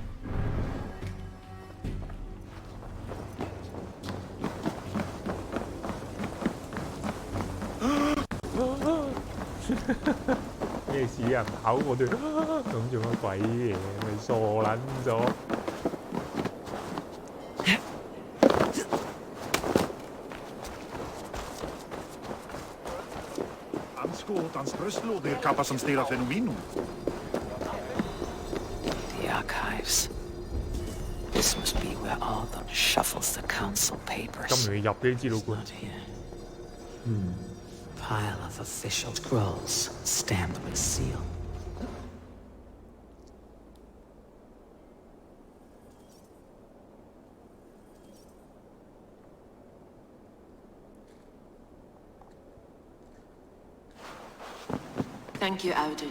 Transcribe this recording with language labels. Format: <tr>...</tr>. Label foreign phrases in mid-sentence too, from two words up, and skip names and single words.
<yue>咩事啊？跑我哋咁做乜鬼嘢？咪傻撚咗！</yue> <en>The archives. This must be where Arthur shuffles the council papers.</en> <yue>咁容易入呢啲資料館？</yue> <en>Pile of official scrolls, stamped with seal. Thank you, Audun.</en>